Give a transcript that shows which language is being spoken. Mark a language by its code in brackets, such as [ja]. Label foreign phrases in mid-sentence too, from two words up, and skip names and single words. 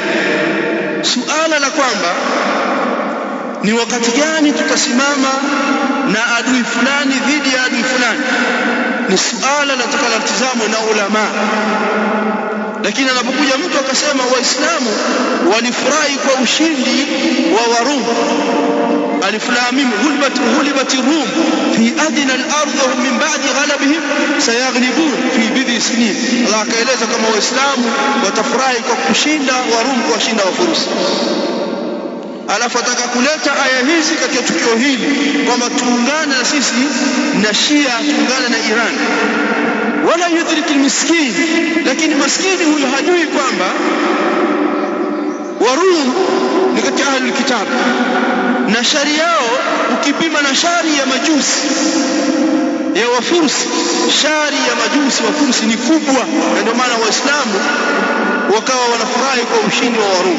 [sw] Suala la kwamba ni wakati gani tutasimama na adui fulani dhidi ya adui fulani ni suala litakalotazamwa na ulama. Lakini anapokuja mtu akasema Waislamu walifurahi kwa ushindi wa Warum, [ar] ألف لام ميم غلبت روم في أدنى الأرض ومن بعد غلبهم سيغلبون في بضع سنين. [sw] Allah akaeleza kama Waislamu watafurahi kwa kushinda Warum, kwa kushinda Wafurusi. Alafu ataka kuleta aya hizi katika tukio hili kwamba tuungane na sisi na Shia, tuungane na Iran. [ar] ولا يدري مسكين, [sw] lakini maskini huyo hajui kwamba Warum ni katika [ar] أهل الكتاب [sw] na shari yao ukipima na shari ya majusi ya Wafursi, shari ya majusi wa Fursi ni kubwa, na ndio maana Waislamu wakawa wanafurahi kwa ushindi wa Warum.